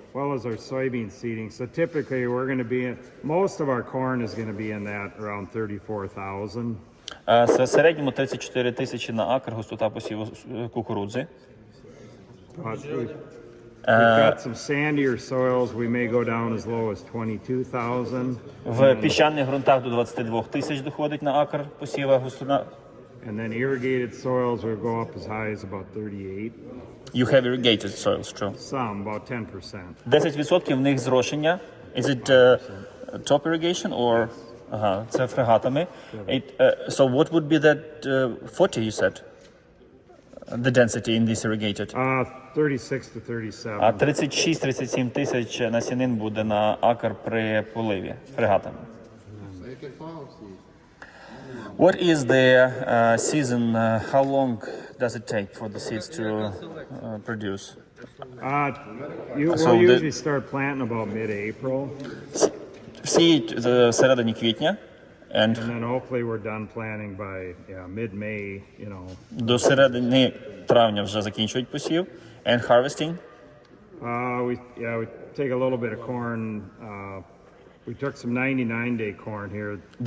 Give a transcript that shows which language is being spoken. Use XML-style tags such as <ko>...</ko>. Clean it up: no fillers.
<en>Well as our soybean seeding. So typically we're going to be most of our corn is going to be in that around 34,000.</en> <uk>В середньому 34 тисячі на акр густота посіву кукурудзи.</uk> <en>We've got some sandier soils. We may go down as low as 22,000.</en> <uk>В піщаних ґрунтах до 22 тисяч доходить на акр посіва густина.</uk> <en>And then irrigated soils will go up as high as about 38. You have irrigated soils, true. Some, about 10%.</en> <uk>10% в них зрошення.</uk> <en>Is it top irrigation or</en> <uk>Ага, це фрегатами.</uk> <en>So what would be that 40 you said? The density in this irrigated? 36 to 37.</en> <uk>А 36-37 тисяч насінин буде на акр при поливі фрегатами.</uk> <en>What is the season? How long does it take for the seeds to produce? We'll usually start planting about mid-April.</en> <uk>Сіють всередині квітня.</uk> <en>And then hopefully we're done planting by mid-May, you know.</en> <uk>До середини травня вже закінчують посів.</uk> <en>And harvesting? We take a little bit of corn. We took some 99-day corn here.</en>